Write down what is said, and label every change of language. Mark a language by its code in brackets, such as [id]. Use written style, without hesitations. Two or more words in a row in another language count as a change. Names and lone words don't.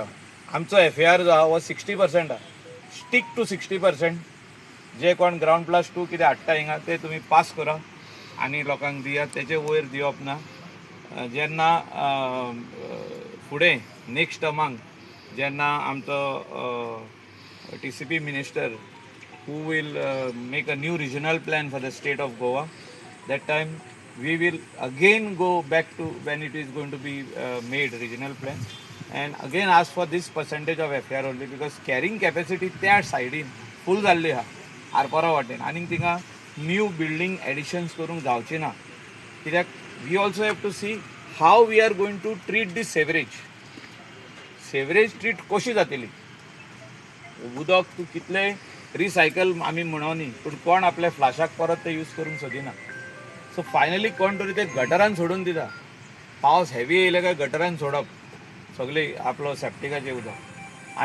[kok] आमचो FAR जो आहा हो 60% आहा. [en] stick to 60%. [kok] जे कोण ground+2 कितें हाडटा हिंगा ते तुमी पास करा आनी लोकांक दिया. तेचे वयर दिवप ना. जेन्ना फुडें नेक्स्ट टर्माक जेन्ना आमचो TCP मिनिस्टर [en] who will make a new regional plan for the state of Goa, that time we will again go back to when it is going to be made regional plan and again ask for this percentage of FAR only, because carrying capacity [kok] त्या सायडीन फूल जाल्ली आहा आरपोरा वाटेन. आनीक थिंगा न्यू बिल्डिंग एडिशन्स करूंक जावची ना. [en] कित्याक we also have to see how we are going to treat this sewerage treat [kok] कशी जातली. उदक तूं कितले रिसायकल आमी म्हणोनी, पूण कोण आपल्या फ्लाशाक परत ते यूज करूंक सोदिना. सो फायनली कोण तरी ते गटरान सोडून दिता. पावस हेवी येयले काय गटरान सोडप सगळी आपलो सेप्टिकाचें उदक.